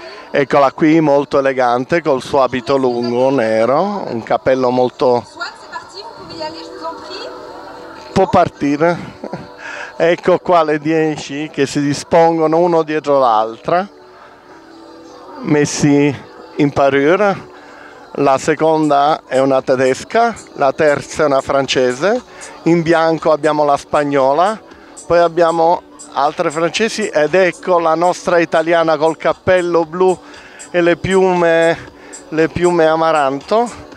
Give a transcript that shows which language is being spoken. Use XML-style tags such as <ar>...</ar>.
<it>Eccola qui, molto elegante, col suo abito lungo, nero, un cappello molto...</it> <fr>Swan, c'est parti, vous pouvez y aller, je vous en prie.</fr> <it>Può partire. Ecco qua le 10 che si dispongono uno dietro l'altra, messi in parure. La seconda è una tedesca, la terza è una francese, in bianco abbiamo la spagnola, poi abbiamo altre francesi ed ecco la nostra italiana col cappello blu e le piume amaranto.</it>